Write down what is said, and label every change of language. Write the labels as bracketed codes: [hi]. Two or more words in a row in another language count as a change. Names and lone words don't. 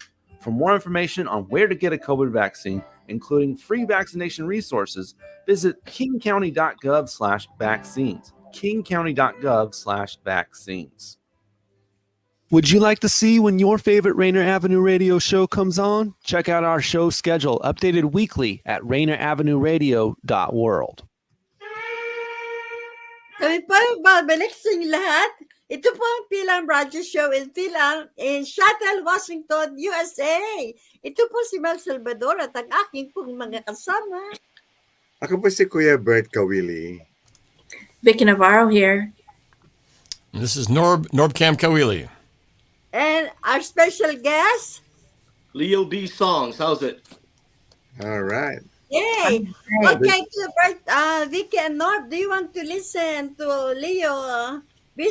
[en] For more information on where to get a COVID vaccine, including free vaccination resources, visit kingcounty.gov/vaccines. kingcounty.gov/vaccines. Would you like to see when your favorite Rainier Avenue Radio show comes on? Check out our show schedule, updated weekly at RainierAvenueRadio.world. [tl] Kami po babalik sa inyo lahat. Ito po ang Fil-Am Radyo Show in Fil-Am in Seattle, Washington, USA. Ito po si Salvador at ang aking pong mga kasama. Ako po si Kuya Bert Kawili. [en] Vicky Navarro here. And this is NorbCam Kawili. And our special guest, Leo B. Songs. How's it? All right. yay! Okay, Bert, Vicky and Norb, do you want to listen to Leo B.